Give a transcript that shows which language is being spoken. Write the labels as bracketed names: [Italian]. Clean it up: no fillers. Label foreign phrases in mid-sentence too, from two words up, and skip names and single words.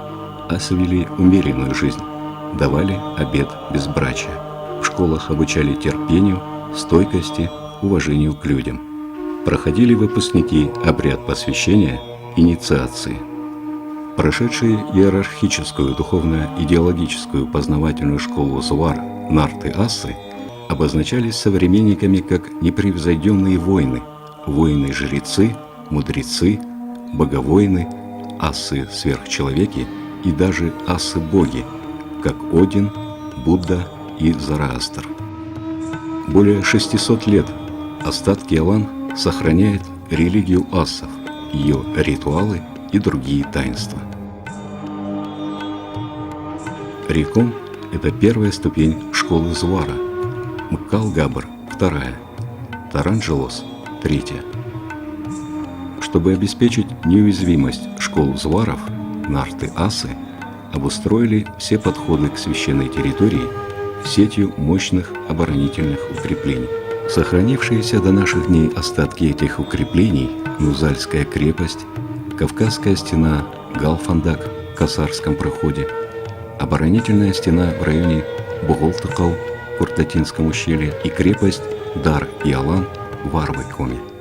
[Russian] Асы вели умеренную жизнь, давали обет безбрачия. В школах обучали терпению, стойкости, уважению к людям. Проходили выпускники обряд посвящения, инициации. Прошедшие иерархическую духовно-идеологическую познавательную школу Зуар нарты-асы обозначались современниками как непревзойденные воины, воины-жрецы, мудрецы, боговоины, асы-сверхчеловеки и даже асы-боги, как Один, Будда и Зороастр. Более 600 лет Остатки Алан сохраняют религию ассов, ее ритуалы и другие таинства. Реком – это первая ступень школы Зуара, Мкал-Габр – вторая, Таранджелос – третья. Чтобы обеспечить неуязвимость школ Зуаров, нарты-асы обустроили все подходы к священной территории сетью мощных оборонительных укреплений. Сохранившиеся до наших дней остатки этих укреплений – Нузальская крепость, Кавказская стена, Галфандак в Касарском проходе, оборонительная стена в районе Буголтыкау в Куртатинском ущелье и крепость Дар-и-Алан в Арвыкоме.